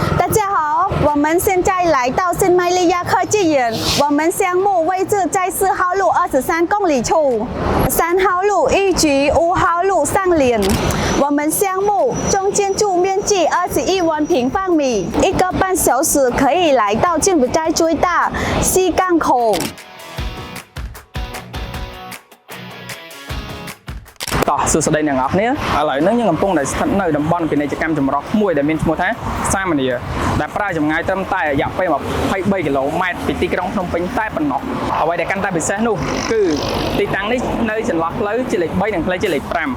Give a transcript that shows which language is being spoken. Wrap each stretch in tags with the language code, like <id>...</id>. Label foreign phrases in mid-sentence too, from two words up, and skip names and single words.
<zh>家好，我们现在来到新麦利亚科技园，我们项目位置在4号路23公里处，3号路1局，5号路上联。我们项目总建筑面积21万平方米，1个半小时可以来到柬埔寨最大西港口。</zh> <km>តោះសួស្តីអ្នកនរគ្នាឥឡូវនេះយើងកំពុងតែស្ថិតនៅតំបន់ពាណិជ្ជកម្មចម្រុះមួយដែលមានឈ្មោះថាសាមនីដែលប្រើចម្ងាយត្រឹមតែរយៈពេល23គីឡូម៉ែត្រពីទីក្រុងភ្នំពេញតែប៉ុណ្ណោះអ្វីដែលកាន់តែពិសេសនោះគឺទីតាំងនេះនៅចន្លោះផ្លូវជាលេខ3និងផ្លូវជាលេខ5</km>